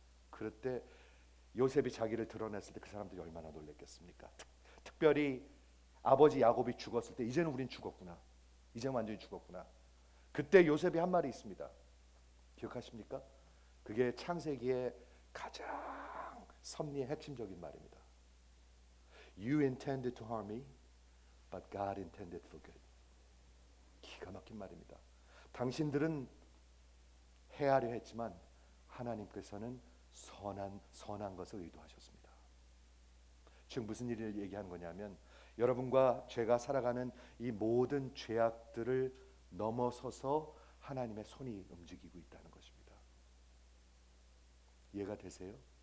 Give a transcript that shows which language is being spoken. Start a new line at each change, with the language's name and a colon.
Korean: 그럴 때 요셉이 자기를 드러냈을 때 그 사람들이 얼마나 놀랬겠습니까? 특별히 아버지 야곱이 죽었을 때 이제는 우린 죽었구나, 이제 완전히 죽었구나. 그때 요셉이 한 말이 있습니다. 기억하십니까? 그게 창세기의 가장 섭리의 핵심적인 말입니다.
English: You intended to harm me, but God intended for good.
Korean: 기가 막힌 말입니다. 당신들은 해하려 했지만 하나님께서는 선한 것을 의도하셨습니다. 즉 무슨 일을 얘기하는 거냐면 여러분과 제가 살아가는 이 모든 죄악들을 넘어서서 하나님의 손이 움직이고 있다는 것입니다. 이해가 되세요?